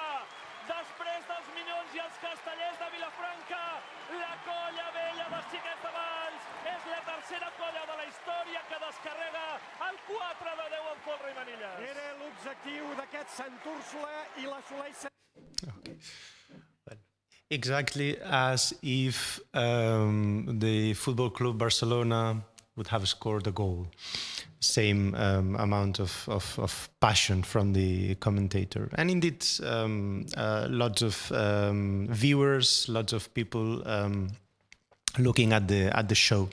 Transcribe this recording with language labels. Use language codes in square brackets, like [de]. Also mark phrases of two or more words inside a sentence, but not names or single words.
[ca] Després dels Minyons i els Castellers de Vilafranca, la Colla Vella dels Xiquets de Valls és la tercera colla de la història que descarrega el 4 de 10 en folre i manilles. Era l'objectiu d'aquest Sant Úrsula i l'assoleix... [en] Okay. Well, exactly as if the Football Club Barcelona would have scored a goal. Same amount of passion from the commentator. And indeed, lots of viewers, lots of people looking at the show.